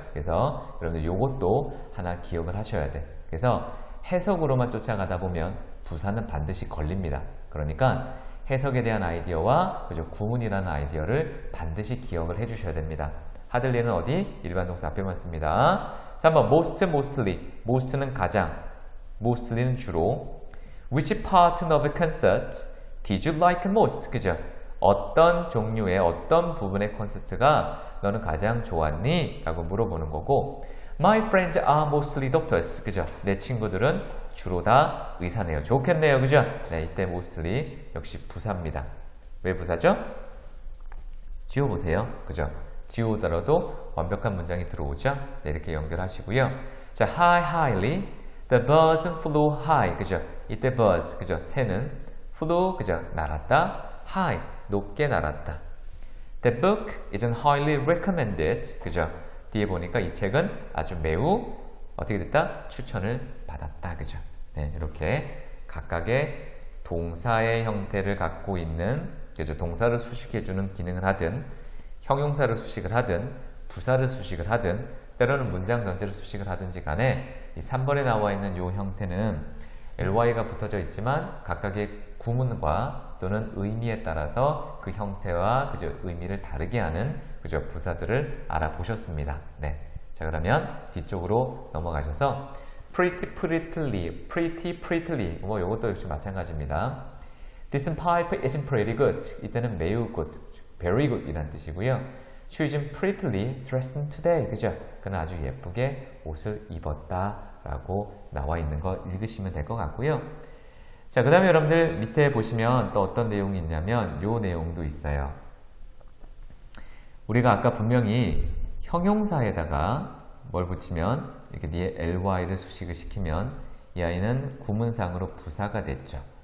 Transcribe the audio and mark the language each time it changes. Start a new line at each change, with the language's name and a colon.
Korean: 그래서 여러분들 요것도 하나 기억을 하셔야 돼. 그래서 해석으로만 쫓아가다 보면 부사는 반드시 걸립니다. 그러니까 해석에 대한 아이디어와 그죠? 구문이라는 아이디어를 반드시 기억을 해주셔야 됩니다. hardly는 어디? 일반 동사 앞에만 씁니다. 3번 most, mostly. most는 가장, mostly는 주로.
English: Which part of the concert did you like most?
Korean: 그죠? 어떤 종류의 어떤 부분의 콘서트가 너는 가장 좋았니? 라고 물어보는 거고
English: My friends are mostly doctors.
Korean: 그죠? 내 친구들은 주로 다 의사네요. 좋겠네요. 그죠? 네, 이때 mostly 역시 부사입니다. 왜 부사죠? 지워보세요. 그죠? 지우더라도 완벽한 문장이 들어오죠? 네, 이렇게 연결하시고요. 자,
English: highly. The birds flew high.
Korean: 그죠? 이때
English: birds.
Korean: 그죠? 새는 flew. 그죠? 날았다. high. 높게 날았다.
English: The book is highly recommended.
Korean: 그죠? 뒤에 보니까 이 책은 아주 매우 어떻게 됐다? 추천을 받았다. 그죠? 네, 이렇게 각각의 동사의 형태를 갖고 있는, 그죠? 동사를 수식해주는 기능을 하든, 형용사를 수식을 하든, 부사를 수식을 하든, 때로는 문장 전체를 수식을 하든지 간에 이 3번에 나와 있는 이 형태는 ly가 붙어져 있지만 각각의 구문과 또는 의미에 따라서 그 형태와 그죠? 의미를 다르게 하는 그죠? 부사들을 알아보셨습니다. 네. 자, 그러면 뒤쪽으로 넘어가셔서 pretty prettily, pretty prettily 뭐 이것도 역시 마찬가지입니다.
English: This pipe isn't pretty good.
Korean: 이때는 매우 good,
English: very good
Korean: 이란 뜻이고요.
English: She isn't prettily dressed today.
Korean: 그죠? 그는 아주 예쁘게 옷을 입었다 라고 나와 있는 거 읽으시면 될 것 같고요. 자, 그 다음에 여러분들 밑에 보시면 또 어떤 내용이 있냐면 요 내용도 있어요. 우리가 아까 분명히 형용사에다가 뭘 붙이면 이렇게 뒤에 ly를 수식을 시키면 이 아이는 구문상으로 부사가 됐죠.